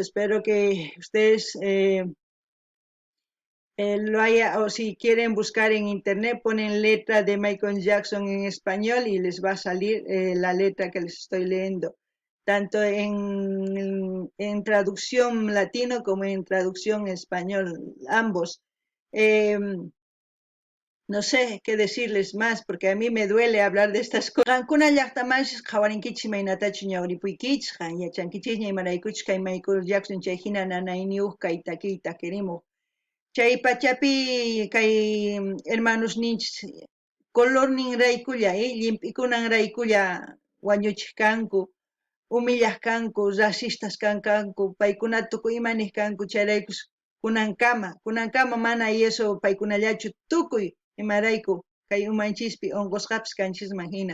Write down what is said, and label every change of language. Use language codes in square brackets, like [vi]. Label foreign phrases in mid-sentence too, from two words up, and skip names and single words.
[es] Espero que ustedes lo haya, o si quieren buscar en internet, ponen letra de Michael Jackson en español y les va a salir la letra que les estoy leyendo. tanto en traducción latino como en traducción español, ambos. Em, no sé qué decirles más, porque a mí me duele hablar de estas cosas. [qu] Qankuna llaqtamanchis qhawarinkichis maynatachu ñawripuykichis, yachankichis imaraykuchus kay Michael Jackson chay hina nanayniyuq kay takiyta querimuq. Chay pachapi kay hermanos ninchis color ninraykulla, llimp'ikunan raykulla wañuchiq kanku, humillaq kanku, racistas kanku, paykuna tukuy imanik kanku chayraykus kunankama mana eso paykunallachu tukuy imarayku kay umanchispi onqusqapis kanchisman hina.